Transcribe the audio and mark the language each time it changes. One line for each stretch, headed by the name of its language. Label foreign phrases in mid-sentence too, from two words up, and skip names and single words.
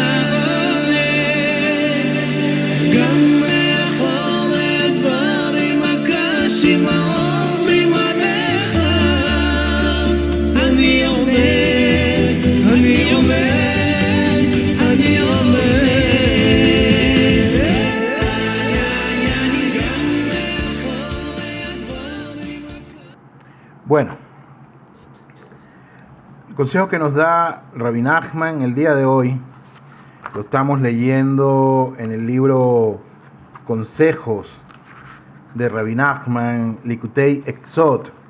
Hebrew: גם מאחורי הדברים הקשים העוברים עליך, אני עומד, אני עומד, אני עומד.
Spanish: Bueno, el consejo que nos da Rabbi Nachman el día de hoy lo estamos leyendo en el libro Consejos de Rabbi Nachman, Likutei Exot.